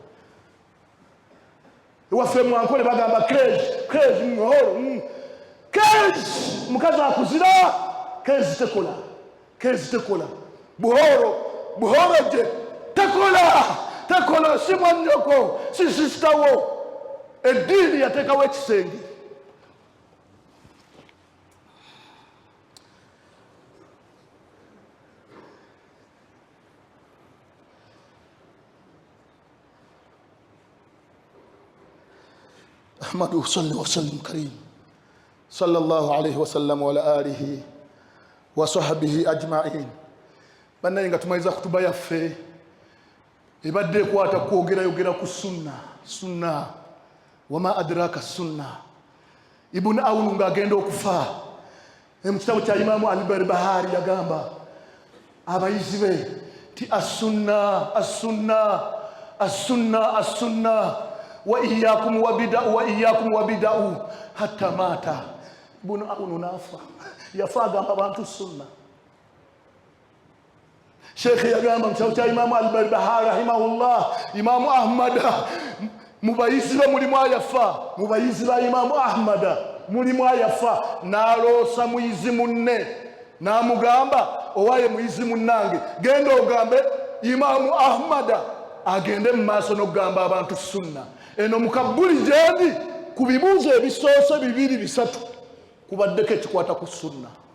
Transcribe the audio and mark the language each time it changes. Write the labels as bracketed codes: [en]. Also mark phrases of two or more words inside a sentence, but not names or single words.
[lg] Ewaffe mwankole bagamba kezi muhoro kezi mukazi akuzira kezi tekola buhoro je tekola si mwannyoko si sisitawo. Eddiini yateekawo ekisenge. [ar] أحمد صلى وسلم كريم صلى الله عليه وسلم وعلى آله وصحبه أجمعين. [lg] Bana inga tumaliza kutuba yaffe ebadde kwata kwogera ku sunna [ar] وما أدراك [lg] sunna. Ibn Awn ngagenda okufa mu kitabo kya Imam al-Barbahari yagamba abayizi be ti [ar] السنة وإياكم والبدع حتى مات. [lg] Ibn Awn nafa yafa agamba abantu sunna. Sheikh yagamba mu kitabo kya Imam al-Barbahari rahimahullah, Imam Ahmad mubayizi ba mulimu ayafa, mubayizi ba Imam Ahmad mulimu ayafa, n'aloosa muyizi munne n'amugamba owaye muyizi munnange genda ogambe Imam Ahmad agende mu maaso n'okugamba abantu sunna. Eno mukabbuli gyendi ku bibuuzo ebisoose 2-3 kubaddeko ekikwata ku sunna.